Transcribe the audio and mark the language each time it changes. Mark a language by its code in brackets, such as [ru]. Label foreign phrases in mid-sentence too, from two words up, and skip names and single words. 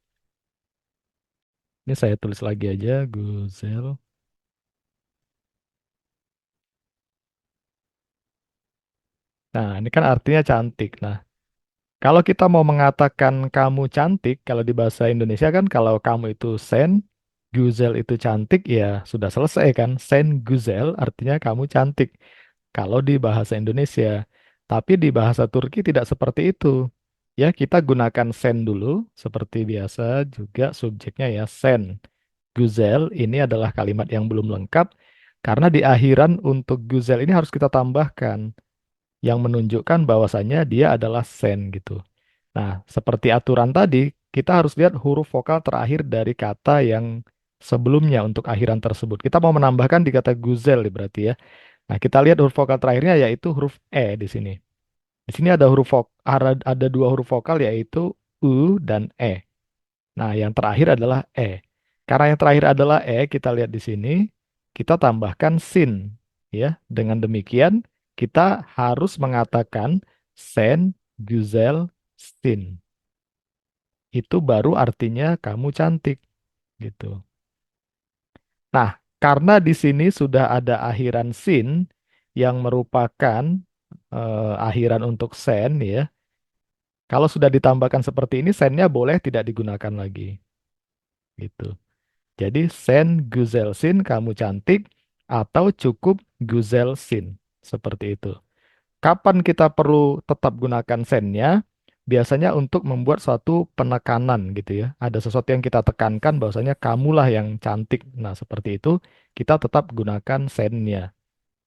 [id] Ini saya tulis lagi aja, güzel. Nah, ini kan artinya cantik. Nah, kalau kita mau mengatakan kamu cantik, kalau di bahasa Indonesia kan kalau kamu itu sen, güzel itu cantik, ya sudah selesai kan. [tr] Sen güzel [id] artinya kamu cantik. Kalau di bahasa Indonesia. Tapi di bahasa Turki tidak seperti itu. Ya, kita gunakan sen dulu, seperti biasa juga subjeknya ya, sen. Güzel ini adalah kalimat yang belum lengkap, karena di akhiran untuk güzel ini harus kita tambahkan, yang menunjukkan bahwasannya dia adalah sen gitu. Nah, seperti aturan tadi, kita harus lihat huruf vokal terakhir dari kata yang sebelumnya untuk akhiran tersebut. Kita mau menambahkan di kata güzel berarti ya. Nah, kita lihat huruf vokal terakhirnya yaitu huruf E di sini. Di sini ada ada dua huruf vokal yaitu U dan E. Nah, yang terakhir adalah E. Karena yang terakhir adalah E, kita lihat di sini, kita tambahkan sin. Ya, dengan demikian kita harus mengatakan [tr] sen, güzel, [id] sin. Itu baru artinya kamu cantik gitu. Nah, karena di sini sudah ada akhiran sin yang merupakan akhiran untuk sen ya. Kalau sudah ditambahkan seperti ini, sennya boleh tidak digunakan lagi. Gitu. Jadi [tr] sen güzel sin [id] kamu cantik atau cukup [tr] güzel sin. [id] Seperti itu. Kapan kita perlu tetap gunakan sennya? Biasanya untuk membuat suatu penekanan gitu ya. Ada sesuatu yang kita tekankan bahwasanya kamulah yang cantik. Nah, seperti itu kita tetap gunakan sennya.